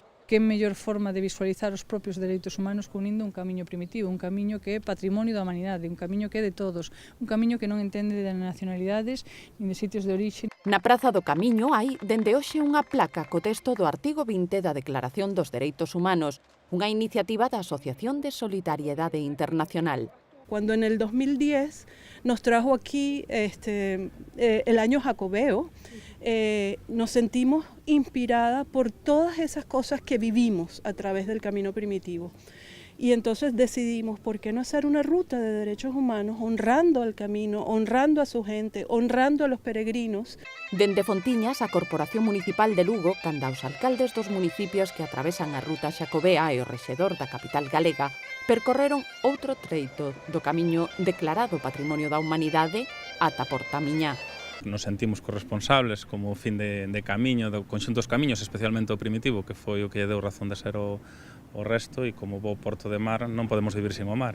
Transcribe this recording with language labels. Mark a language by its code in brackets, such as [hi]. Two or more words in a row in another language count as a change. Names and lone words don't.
[gl] Que mellor forma de visualizar os propios dereitos humanos que unindo un camiño primitivo, un camiño que é patrimonio da humanidade, un camiño que é de todos, un camiño que non entende de nacionalidades nin de sitios de orixe. Na Praza do Camiño hai dende hoxe unha placa co texto do artigo 20 da Declaración dos Dereitos Humanos, unha iniciativa da Asociación de Solidariedade Internacional. [es] Cuando en el 2010 nos trajo aquí el año jacobeo, nos sentimos inspirada por todas esas cosas que vivimos a través del camino primitivo. Y entonces decidimos, ¿por qué no hacer una ruta de derechos humanos honrando al camino, honrando a su gente, honrando a los peregrinos? [gl] Dende Fontiñas, a Corporación Municipal de Lugo, canda os alcaldes dos municipios que atravesan a ruta xacobea e o rexedor da capital galega, percorreron outro treito do camiño declarado Patrimonio da Humanidade ata Portamiñá. [es] Nos sentimos corresponsables como fin de [gl] camiño, do conxunto dos camiños, especialmente o primitivo, que foi o que lle deu razón de ser o resto, e como bo porto de mar non podemos vivir sin o mar.